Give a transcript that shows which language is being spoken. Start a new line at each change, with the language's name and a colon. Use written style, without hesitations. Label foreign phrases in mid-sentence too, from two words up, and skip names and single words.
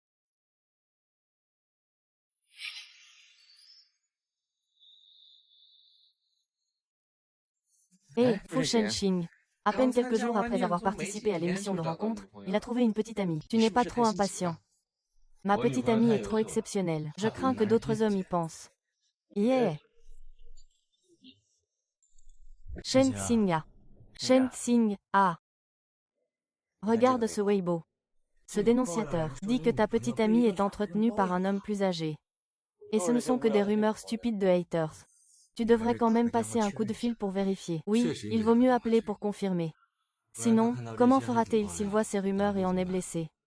French: Hé, Fu Shenxing. À peine quelques jours après avoir participé à l'émission de rencontre, il a trouvé une petite amie. Tu n'es pas trop impatient. Ma petite amie est trop exceptionnelle. Je crains que d'autres hommes y pensent. Yeah. Shen Xing. Shen Xing, ah. Regarde ce Weibo. Ce dénonciateur dit que ta petite amie est entretenue par un homme plus âgé. Et ce ne sont que des rumeurs stupides de haters. Tu devrais quand même passer un coup de fil pour vérifier. Oui, il vaut mieux appeler pour confirmer. Sinon, comment fera-t-il s'il voit ces rumeurs et en est blessé?